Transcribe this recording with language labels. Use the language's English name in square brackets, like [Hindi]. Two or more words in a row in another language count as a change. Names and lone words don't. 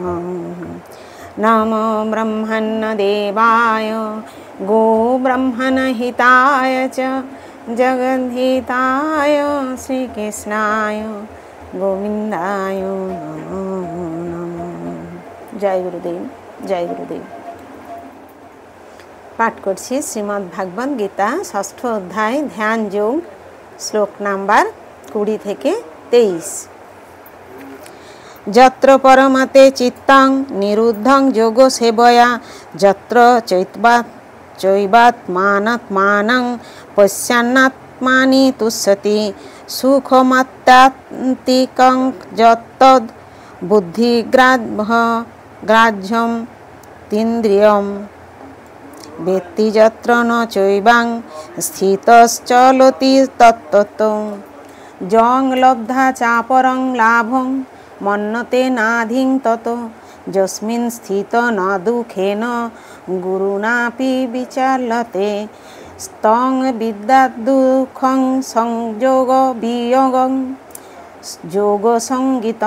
[Sanskrit] নমো ব্রহ্মণ্য দেবায় গো ব্রহ্মণ হিতায় চ জগদ্ধিতায় শ্রীকৃষ্ণায় গোবিন্দায় নমো নমঃ। [Bangla] জয় গুরুদেব, জয় গুরুদেব। পাঠ করছি শ্রীমদ্ ভাগবত গীতা ষষ্ঠ অধ্যায় ধ্যান যোগ, শ্লোক নাম্বার 20 থেকে 23। [Sanskrit] যত্র পরমতে চিত্তং নিরুদ্ধং যোগ সেবয়া, যত্র চৈবাত্মানাত্মানং পশ্যন্নাত্মানি তুষ্যতি, সুখমাত্যান্তিকং যত্তদ বুদ্ধিগ্রাহ্যম তিন্দ্রিয়ম বেত্তি যত্র ন চৈবাং স্থিতশ্চলতি তত্ততো, যং লব্ধা চাপরং লাভং মন্যতে নাধিং তত, যস্মিন স্থিত ন দুঃখেন গুরুণাপি বিচাল্যতে, স্তং বিদ্যাৎ দুঃখং সংযোগ বিয়োগং যোগ সঙ্গীতম।